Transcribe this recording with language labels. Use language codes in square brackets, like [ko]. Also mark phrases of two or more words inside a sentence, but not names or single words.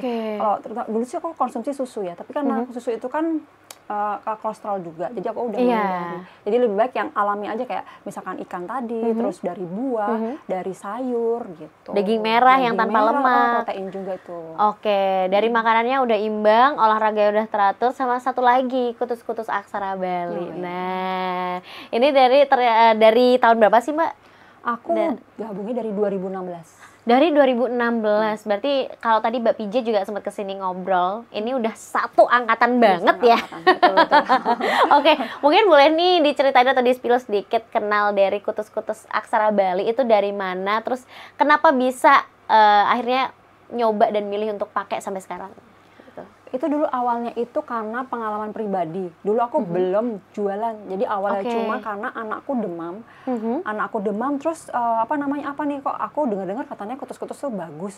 [id] Kalau dulu sih aku konsumsi susu ya, tapi karena susu itu kan kolesterol juga, jadi aku udah menghindari. Jadi lebih baik yang alami aja, kayak misalkan ikan tadi, terus dari buah, dari sayur gitu. Daging merah yang tanpa lemak, protein juga itu. Dari makanannya udah imbang, olahraga udah teratur, sama satu lagi kutus-kutus aksara Bali. Nah, ini dari tahun berapa sih, Mbak? Aku gabungnya dari 2016. Dari 2016, berarti kalau tadi Mbak PJ juga sempat kesini ngobrol, ini udah satu angkatan banget ya. Betul. Mungkin boleh nih diceritain atau di-spill sedikit, kenal dari kutus-kutus aksara Bali itu dari mana, terus kenapa bisa akhirnya nyoba dan milih untuk pakai sampai sekarang? Itu dulu awalnya itu karena pengalaman pribadi. Dulu aku belum jualan, jadi awalnya cuma karena anakku demam, terus apa nih, kok aku dengar katanya kutus-kutus tuh bagus.